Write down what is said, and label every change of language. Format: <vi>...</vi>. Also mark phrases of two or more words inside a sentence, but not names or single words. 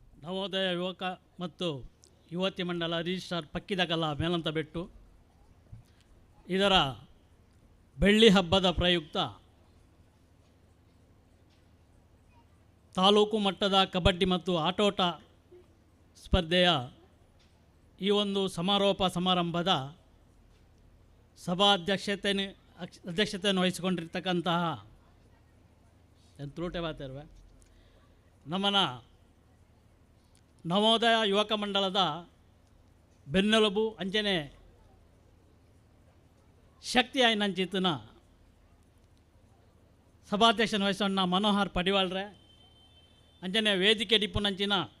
<kn>ನವೋದಯ ಯುವಕ ಮತ್ತು ಯುವತಿ ಮಂಡಲ ರಿಜಿಸ್ಟ್ರಾರ್ ಪಕ್ಕಿದಕಲ್ಲ ಮೇಲಂತಬೆಟ್ಟು ಇದರ ಬೆಳ್ಳಿ ಹಬ್ಬದ ಪ್ರಯುಕ್ತ ತಾಲೂಕು ಮಟ್ಟದ ಕಬಡ್ಡಿ ಮತ್ತು ಆಟೋಟ ಸ್ಪರ್ಧೆಯ ಈ ಒಂದು ಸಮಾರೋಪ ಸಮಾರಂಭದ ಅಧ್ಯಕ್ಷತೆಯನ್ನು ವಹಿಸಿಕೊಂಡಿರ್ತಕ್ಕಂತಹ</kn> <tcy>ತ್ರೂಟೆ ಬಾತಿರುವೆ ನಮ್ಮನ ನವೋದಯ ಯುವಕ ಮಂಡಲದ ಬೆನ್ನೆಲುಬು ಅಂಚನೆ ಶಕ್ತಿ ಆಯ್ನಂಚಿತನ ಸಭಾಧ್ಯಕ್ಷನ ವಹಿಸೋಣ ಮನೋಹರ್ ಪಡಿವಾಳ್ರೆ ಅಂಚನೆ ವೇದಿಕೆ ಡಿಪ್ಪುನಂಚಿನ</tcy>